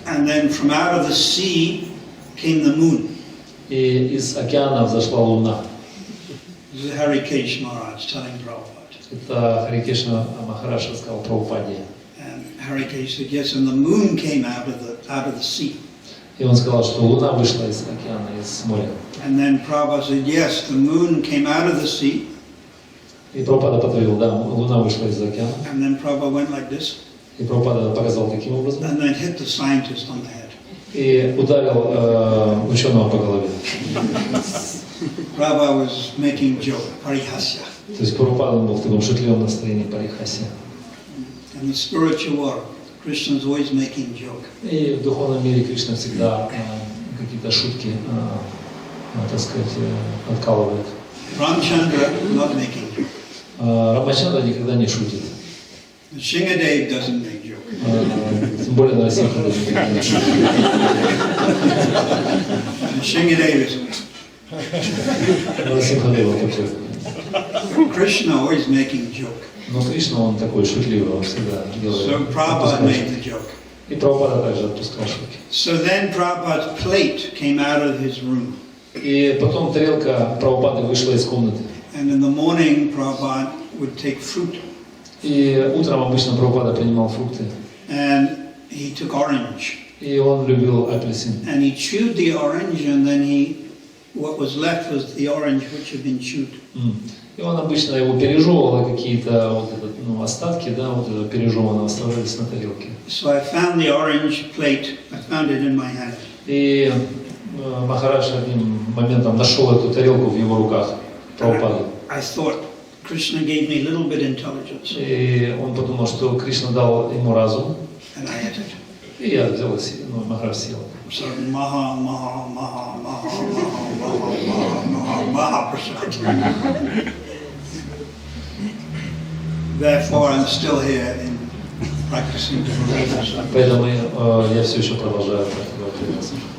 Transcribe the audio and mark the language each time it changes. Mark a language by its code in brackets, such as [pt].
[en] And then from out of the sea came the moon. [ru] И из океана взошла луна. [en] This is Harikesh Maharaj telling Prabhupada. [ru] Это Хари Кришна Махарадж рассказал Прабхупаде. [en] And Harikesh said, yes, and the moon came out of the sea. [ru] И он сказал, что луна вышла из океана, из моря. [en] And then Prabhupada said, yes, the moon came out of the sea. [ru] И Прабхупада подтвердил, да, луна вышла из океана. [en] And then Prabhupada went like this. [ru] И Прабхупада показал таким образом. [en] And then hit the scientist on the head. [ru] И ударил ученого по голове. [en] Prabhupada was making joke, parihasya. [ru] То есть Прабхупада был в таком шутливом настроении, парихасе. [en] In the spiritual world, Krishna is always making joke. [ru] И в духовном мире Кришна всегда какие-то шутки, так сказать, откалывает. [en] Ramchandra not making joke. [ru] Рамачандра никогда не шутит. [en] Shingadev doesn't make joke. [ru] Тем более Нарасимхадев никогда не шутит. [en] Shingadev is. [ru] Нарасимхадев такой. [en] Krishna always making joke. [ru] Но Кришна, он такой шутливый, он всегда делает. [en] So Prabhupada made the joke. [ru] И Прабхупада также отпускал шутки. [en] So then Prabhupada's plate came out of his room. [ru] И потом тарелка Прабхупады вышла из комнаты. [en] And in the morning, Prabhupada would take fruit. [ru] И утром обычно Прабхупада принимал фрукты. [en] And he took orange. [ru] И он любил апельсин. [en] And he chewed the orange, and then what was left was the orange which had been chewed. [ru] И он обычно его пережевывал, какие-то вот остатки, да, вот этого пережеванного оставались на тарелке. [en] So I found the orange plate. I found it in my hand. [ru] И Махарадж одним моментом нашел эту тарелку в его руках, Прабхупады. [en] I thought Krishna gave me a little bit intelligence. [ru] И он подумал, что Кришна дал ему разум. [en] And I ate it. [ru] И я взял и съел, Махарадж съел. [en] So maha, maha, maha, maha, maha, maha, maha, maha, prasad. Therefore, I'm still here in practicing devotion. [ru] Поэтому я все еще продолжаю практиковать преданность.